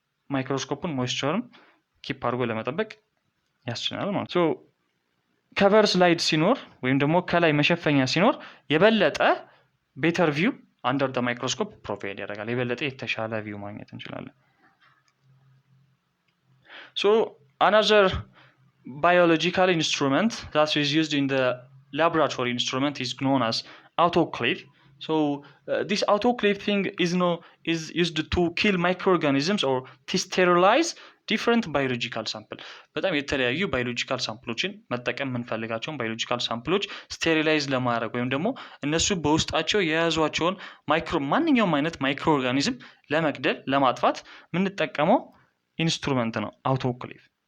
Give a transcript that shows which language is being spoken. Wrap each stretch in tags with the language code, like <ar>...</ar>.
<am>የማይክሮስኮፑን ሞይስቸሩን ኪፕ አድርጎ ለመጠበቅ ያስችላል ማለት ነው። ከቨር ስላይድ ሲኖር ወይም ደግሞ ከላይ መሸፈኛ ሲኖር የበለጠ ቤተር ቪው አንደር ደ ማይክሮስኮፕ ፕሮቫይድ ያደርጋል። የበለጠ የተሻለ ቪው ማግኘት እንችላለን።</am> <en>so another biological instrument that is used in the laboratory instrument is known as autoclave. So this autoclave thing is used to kill microorganisms or to sterilize</en> <am>ዲፍረንት ባዮሎጂካል ሳምፕል በጣም የተለያዩ ባዮሎጂካል ሳምፕሎችን መጠቀም የምንፈልጋቸውን ባዮሎጂካል ሳምፕሎች ስቴሪላይዝ ለማድረግ ወይም ደግሞ እነሱ በውስጣቸው የያዟቸውን ማንኛውም አይነት ማይክሮ ኦርጋኒዝም ለመግደል ለማጥፋት የምንጠቀመው ኢንስትሩመንት ነው አውቶክሌቭ።</am>